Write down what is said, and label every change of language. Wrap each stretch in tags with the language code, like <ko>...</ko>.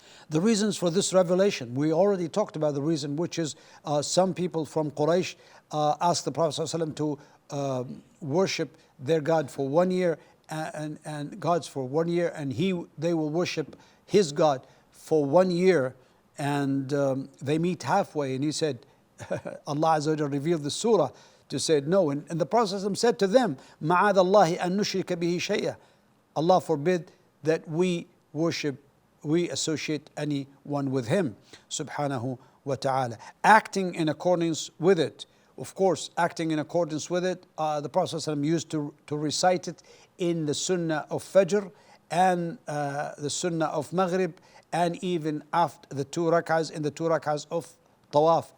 <en>The reasons for this revelation, we already talked about the reason, which is some people from Quraysh asked the Prophet ﷺ to worship their God for 1 year, and gods for 1 year, and they will worship his God for 1 year, and they meet halfway. And he said, Allah Azza wa Jalla revealed the surah to say no. And the Prophet ﷺ said to them,</en> <ar>مَعَاذَ اللَّهِ أَن نُشْرِكَ بِهِ شَيْئًا.</ar> <en>Allah forbid that we associate anyone with him, subhanahu wa ta'ala. Acting in accordance with it. Of course, acting in accordance with it, the Prophet ﷺ used to recite it in the Sunnah of Fajr and the Sunnah of Maghrib, and even after the 2 rak'ahs, in the 2 rak'ahs of Tawaf.</en>